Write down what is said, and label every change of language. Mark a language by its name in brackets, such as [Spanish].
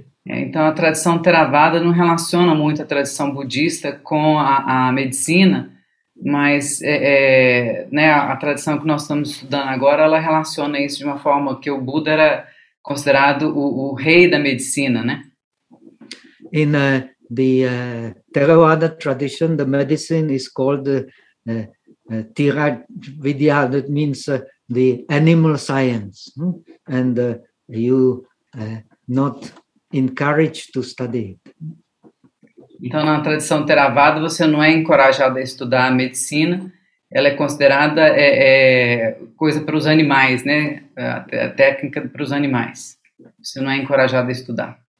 [Portuguese] Então, a tradição Theravada não relaciona muito a tradição budista com a medicina, Mas né, a tradição que nós estamos estudando agora, ela relaciona isso de uma forma que o Buda era considerado o rei da medicina, né? [English] In the Theravada tradition, the medicine is called Tiravidya, that means the animal science, and you not encouraged to study it. [Portuguese] Então, na tradição Theravada, você não é encorajado a estudar a medicina. Ela é considerada coisa para os animais, né? A técnica para os animais. Você não é encorajado a estudar.